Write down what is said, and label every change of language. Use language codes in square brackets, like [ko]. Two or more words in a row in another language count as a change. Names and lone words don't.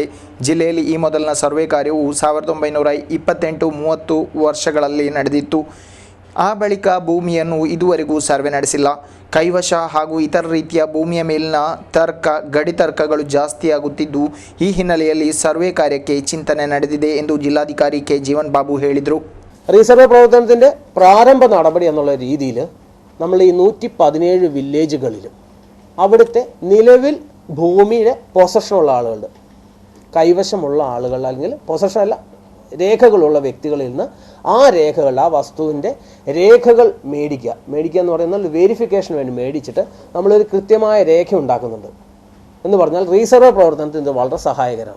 [kn] ಜಿಲ್ಲೆಯಲ್ಲಿ ಈ ಮೊದಲಿನ ಸರ್ವೆ ಕಾರ್ಯವು 1928-30 ವರ್ಷಗಳಲ್ಲಿ ನಡೆದಿತ್ತು. ಆ ಬಳಿಕ ಭೂಮಿಯನ್ನು ಇದುವರೆಗೂ ಸರ್ವೆ ನಡೆಸಿಲ್ಲ. ಕೈವಶ ಹಾಗೂ ಇತರ ರೀತಿಯ ಭೂಮಿಯ ಮೇಲಿನ ಗಡಿ ತರ್ಕಗಳು ಜಾಸ್ತಿಯಾಗುತ್ತಿದ್ದು, ಈ ಹಿನ್ನೆಲೆಯಲ್ಲಿ ಸರ್ವೆ ಕಾರ್ಯಕ್ಕೆ ಚಿಂತನೆ ನಡೆದಿದೆ ಎಂದು ಜಿಲ್ಲಾಧಿಕಾರಿ ಕೆ ಜೀವನ್ ಬಾಬು ಹೇಳಿದರು. [ml] റീസർവേ പ്രവർത്തനത്തിൻ്റെ പ്രാരംഭ നടപടി എന്നുള്ള രീതിയിൽ നമ്മൾ ഈ 117 വില്ലേജുകളിലും അവിടുത്തെ നിലവിൽ ഭൂമിയുടെ പൊസഷനുള്ള ആളുകളുടെ കൈവശമുള്ള ആളുകൾ, അല്ലെങ്കിൽ പൊസഷൻ അല്ല, രേഖകളുള്ള വ്യക്തികളിൽ നിന്ന് ആ രേഖകൾ, ആ വസ്തുവിൻ്റെ രേഖകൾ മേടിക്കുക എന്ന് പറയുന്നത് വെരിഫിക്കേഷന് വേണ്ടി മേടിച്ചിട്ട് നമ്മളൊരു കൃത്യമായ രേഖ ഉണ്ടാക്കുന്നുണ്ട് എന്ന് പറഞ്ഞാൽ റീസർവേ പ്രവർത്തനത്തിന് ഇത് വളരെ സഹായകരമാണ്.